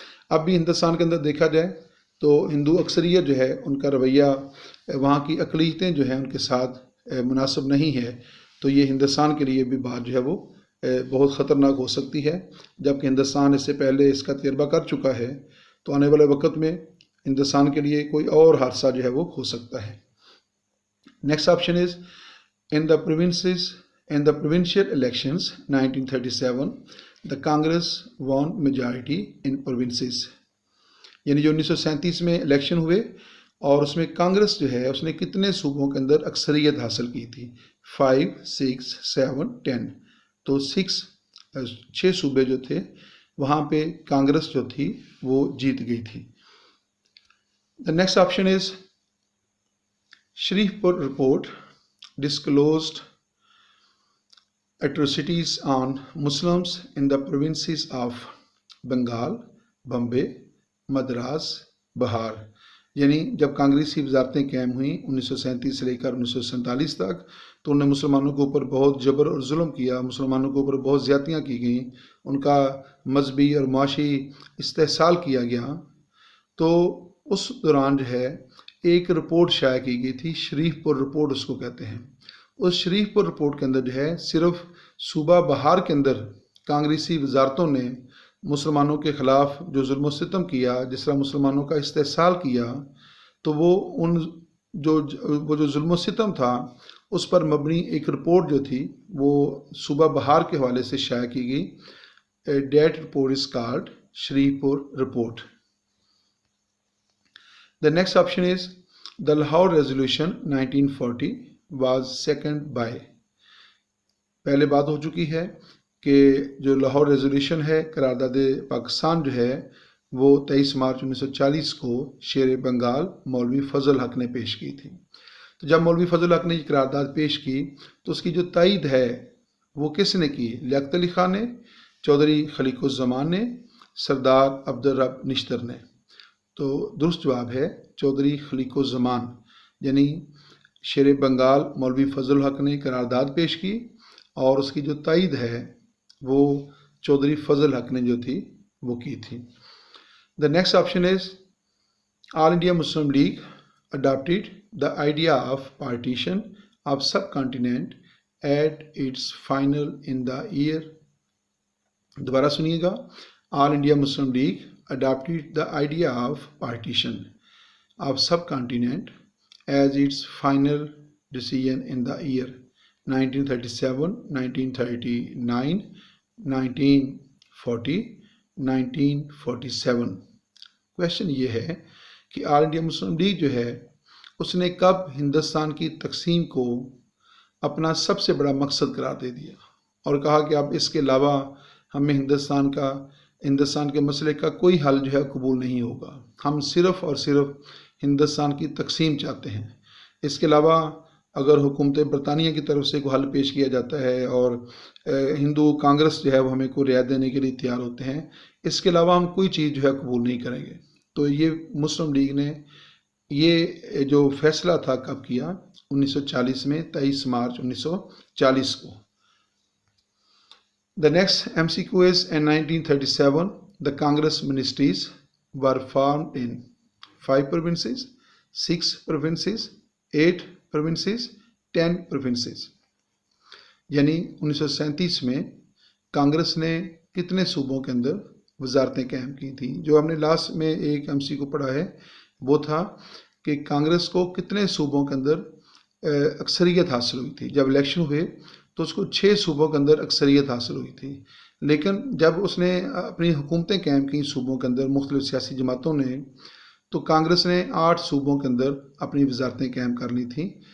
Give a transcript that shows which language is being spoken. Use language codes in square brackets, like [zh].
[ur] اب بھی ہندوستان کے اندر دیکھا جائے تو ہندو اکثریت جو ہے ان کا رویہ وہاں کی اقلیتیں جو ہیں ان کے ساتھ مناسب نہیں ہے، تو یہ ہندوستان کے لیے بھی بات جو ہے وہ بہت خطرناک ہو سکتی ہے. جبکہ ہندوستان اس سے پہلے اس کا تجربہ کر چکا ہے، تو آنے والے وقت میں ہندوستان کے لیے کوئی اور حادثہ جو ہے وہ ہو سکتا ہے. [en] Next option is in the provinces in the provincial elections 1937 the Congress won majority in provinces. [ur] یعنی جو 1937 میں الیکشن ہوئے اور اس میں کانگریس جو ہے اس نے کتنے صوبوں کے اندر اکثریت حاصل کی تھی؟ 5 6 7 10. تو 6 صوبے جو تھے وہاں پہ کانگریس جو تھی وہ جیت گئی تھی. [en] The next option is Shrivepur report disclosed atrocities on Muslims in the provinces of Bengal, Bombay, Madras, Bihar. [ur] یعنی جب کانگریسی وزارتیں قائم ہوئیں 1937 سے لے کر 1947 تک تو انہوں نے مسلمانوں کے اوپر بہت جبر اور ظلم کیا، مسلمانوں کے اوپر بہت زیادتیاں کی گئیں، ان کا مذہبی اور معاشی استحصال کیا گیا. تو اس دوران جو ہے ایک رپورٹ شائع کی گئی تھی، شریف پور رپورٹ اس کو کہتے ہیں. اس شریف پور رپورٹ کے اندر جو ہے صرف صوبہ بہار کے اندر کانگریسی وزارتوں نے مسلمانوں کے خلاف جو ظلم و ستم کیا، جس طرح مسلمانوں کا استحصال کیا، تو وہ جو ظلم و ستم تھا اس پر مبنی ایک رپورٹ جو تھی وہ صوبہ بہار کے حوالے سے شائع کی گئی. [en] That report is called Shrivepur report. The next option is the Lahore Resolution 1940 was seconded by. [ur] پہلے بات ہو چکی ہے کہ جو لاہور ریزولوشن ہے قرارداد پاکستان جو ہے وہ 23 مارچ 1940 کو شیر بنگال مولوی فضل حق نے پیش کی تھی. تو جب مولوی فضل حق نے یہ قرارداد پیش کی تو اس کی جو تائید ہے وہ کس نے کی؟ لیاقت علی خان نے، چودھری خلیق الزمان نے، سردار عبدالرب نشتر نے. تو درست جواب ہے چودھری خلیق الزمان، یعنی شیر بنگال مولوی فضل حق نے قرارداد پیش کی اور اس کی جو تائید ہے وہ چودھری فضل حق نے جو تھی وہ کی تھی. [en] The next option is All India Muslim League adopted the idea of partition of subcontinent at its final in the year. [ur] دوبارہ سنیے گا. [en] All India Muslim League adopted the idea of partition of subcontinent as its final decision in the year 1937, 1939, 1940, 1947. [ur] Question یہ ہے کہ آل India Muslim league جو ہے اس نے کب ہندوستان کی تقسیم کو اپنا سب سے بڑا مقصد قرار دے دیا اور کہا کہ اب اس کے علاوہ ہمیں ہندوستان کے مسئلے کا کوئی حل جو ہے قبول نہیں ہوگا، ہم صرف اور صرف ہندوستان کی تقسیم چاہتے ہیں. اس کے علاوہ اگر حکومت برطانیہ کی طرف سے کوئی حل پیش کیا جاتا ہے اور ہندو کانگریس جو ہے وہ ہمیں کوئی رعایت دینے کے لیے تیار ہوتے ہیں، اس کے علاوہ ہم کوئی چیز جو ہے قبول نہیں کریں گے. تو یہ مسلم لیگ نے یہ جو فیصلہ تھا کب کیا؟ 1940 میں، 23 مارچ 1940 کو. [en] The next MCQ is in 1937 the Congress ministries were formed in 5 provinces, 6 provinces, 8 provinces, 10 provinces. [ur] یعنی 1937 میں کانگریس نے کتنے صوبوں کے اندر وزارتیں قائم کی تھیں؟ جو ہم نے لاسٹ میں ایک MC کو پڑھا ہے وہ تھا کہ کانگریس کو کتنے صوبوں کے اندر اکثریت حاصل ہوئی تھی. جب الیکشن ہوئے تو اس کو 6 صوبوں کے اندر اکثریت حاصل ہوئی تھی، لیکن جب اس نے اپنی حکومتیں قائم کی صوبوں کے اندر مختلف سیاسی جماعتوں نے، تو کانگریس نے 8 صوبوں کے اندر اپنی وزارتیں قائم کر لی تھیں.